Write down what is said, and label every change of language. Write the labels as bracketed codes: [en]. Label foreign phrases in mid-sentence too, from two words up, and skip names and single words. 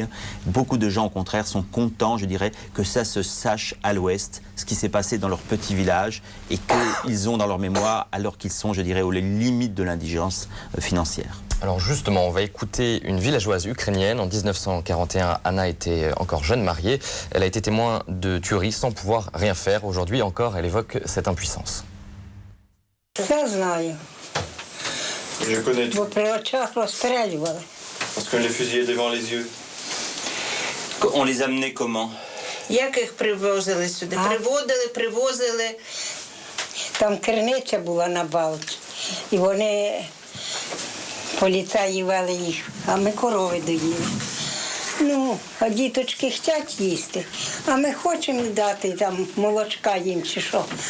[fr] Beaucoup de gens au contraire sont contents, je dirais, que ça se sache à l'Ouest, ce qui s'est passé dans leur petit village et qu'ils ont dans leur mémoire alors qu'ils sont, je dirais, aux limites de l'indigence financière. Alors justement, on va écouter une villageoise ukrainienne. En 1941, Anna était encore jeune mariée. Elle a été témoin de tueries sans pouvoir rien faire. Aujourd'hui encore, elle évoque cette impuissance. [uk] Все знаю. [fr] Je connais tout. [uk] Бо при очах розстрілювали. [fr] Parce qu'on les fusillait devant les yeux. On les amenait comment? [uk] Як їх привозили сюди? Привозили. Там криниця була на Балці. І вони, поліцаї вели їх, а ми корови доїли. Ну, а діточки хочуть їсти, а ми хочемо дати там молочка їм чи що.